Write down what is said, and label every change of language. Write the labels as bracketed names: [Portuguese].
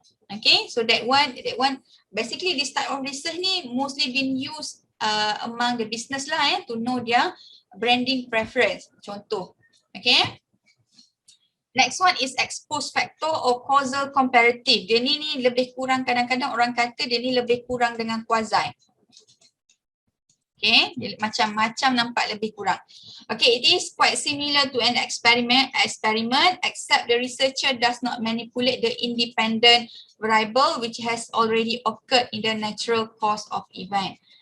[English] Okay, so that one basically this type of research ni mostly been used among the business lah to know their branding preference, contoh. Okay. Next one is exposed factor or causal comparative. [Malay] Dia ni lebih kurang, kadang-kadang orang kata dia ni lebih kurang dengan quasi. Okay, dia macam-macam nampak lebih kurang. [English] Okay, it is quite similar to an experiment except the researcher does not manipulate the independent variable which has already occurred in the natural course of event.